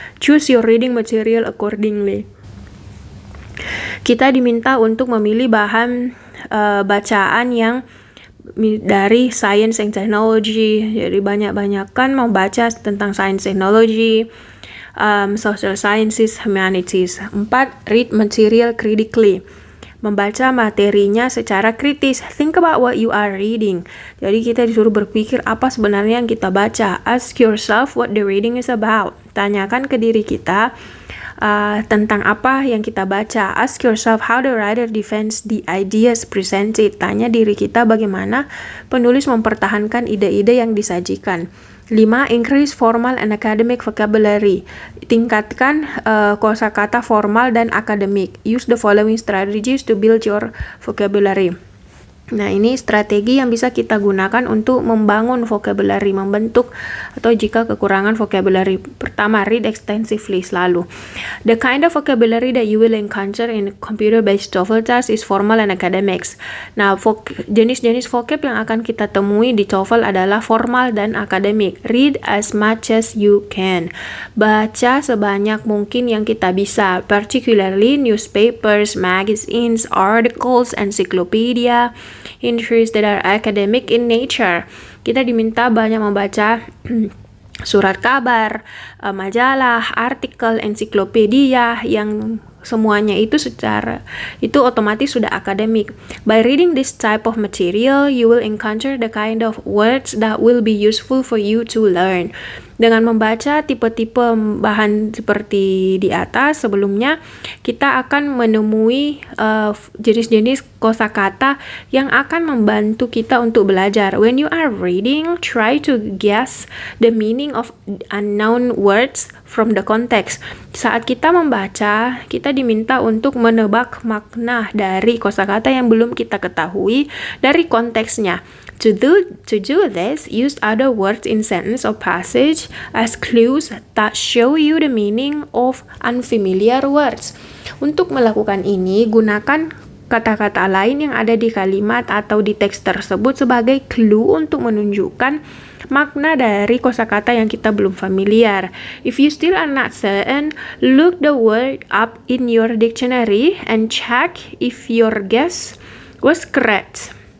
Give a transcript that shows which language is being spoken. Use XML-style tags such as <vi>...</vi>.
<en>Choose your reading material accordingly.</en> <id>Kita diminta untuk memilih bahan bacaan yang dari</id> <en>science and technology.</en> <id>Jadi banyak-banyakkan membaca tentang</id> <en>science technology, social sciences, humanities.</en> <id>4.</id> <en>Read material critically.</en> <id>Membaca materinya secara kritis.</id> <en>Think about what you are reading.</en> <id>Jadi kita disuruh berpikir apa sebenarnya yang kita baca.</id> <en>Ask yourself what the reading is about.</en> <id>Tanyakan ke diri kita tentang apa yang kita baca.</id> <en>Ask yourself how the writer defends the ideas presented.</en> <id>Tanya diri kita bagaimana penulis mempertahankan ide-ide yang disajikan. 5.</id> <en>Increase formal and academic vocabulary.</en> <id>Tingkatkan kosakata formal dan akademik.</id> <en>Use the following strategies to build your vocabulary.</en> <id>Nah, ini strategi yang bisa kita gunakan untuk membangun vocabulary, membentuk atau jika kekurangan vocabulary. Pertama,</id> <en>read extensively</en> <id>selalu.</id> <en>The kind of vocabulary that you will encounter in computer-based TOEFL test is formal and academics.</en> <id>Nah, jenis-jenis vocab yang akan kita temui di TOEFL adalah formal dan akademik.</id> <en>Read as much as you can.</en> <id>Baca sebanyak mungkin yang kita bisa,</id> <en>particularly newspapers, magazines, articles, encyclopedia, entries that are academic in nature.</en> <id>Kita diminta banyak membaca surat kabar, majalah, artikel, ensiklopedia yang semuanya itu otomatis sudah akademik.</id> <en>By reading this type of material, you will encounter the kind of words that will be useful for you to learn.</en> <id>Dengan membaca tipe-tipe bahan seperti di atas sebelumnya, kita akan menemui jenis-jenis kosakata yang akan membantu kita untuk belajar.</id> <en>When you are reading, try to guess the meaning of unknown words from the context.</en> <id>Saat kita membaca, kita diminta untuk menebak makna dari kosakata yang belum kita ketahui dari konteksnya.</id> <en>To do this, use other words in sentence or passage as clues that show you the meaning of unfamiliar words.</en> <id>Untuk melakukan ini, gunakan kata-kata lain yang ada di kalimat atau di teks tersebut sebagai clue untuk menunjukkan makna dari kosakata yang kita belum familiar.</id> <en>If you still are not certain, look the word up in your dictionary and check if your guess was correct.</en>